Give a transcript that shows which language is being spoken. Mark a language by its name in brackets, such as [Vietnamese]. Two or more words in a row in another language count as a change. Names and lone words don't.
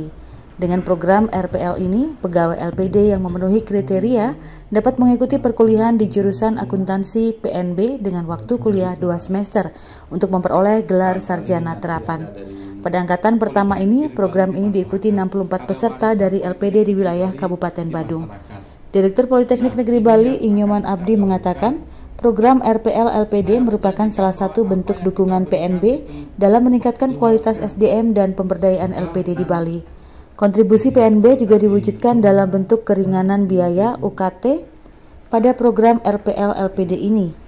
[Indonesian] Dengan program RPL ini, pegawai LPD yang memenuhi kriteria dapat mengikuti perkuliahan di jurusan akuntansi PNB dengan waktu kuliah 2 semester untuk memperoleh gelar sarjana terapan. Pada angkatan pertama ini, program ini diikuti 64 peserta dari LPD di wilayah Kabupaten Badung. Direktur Politeknik Negeri Bali, Inyoman Abdi mengatakan, program RPL LPD merupakan salah satu bentuk dukungan PNB dalam meningkatkan kualitas SDM dan pemberdayaan LPD di Bali. Kontribusi PNB juga diwujudkan dalam bentuk keringanan biaya UKT pada program RPL LPD ini.